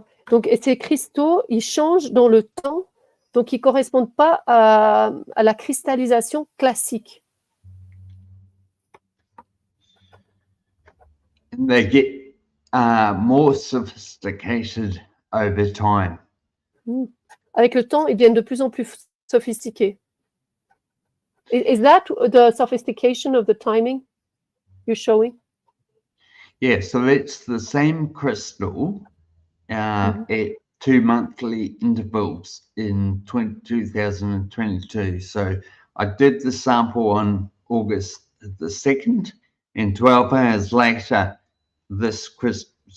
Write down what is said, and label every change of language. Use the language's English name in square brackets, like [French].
[French] Donc, ces cristaux, ils changent dans le temps, donc ils ne correspondent pas à la cristallisation classique. [English] And they get more sophisticated over time. [French] Avec le temps, ils deviennent de plus en plus sophistiqués. [English] Is that the sophistication of the timing you're showing? Yeah, so it's the same crystal at 2 monthly intervals in 2022. So I did the sample on August the 2nd, and 12 hours later, this crystal,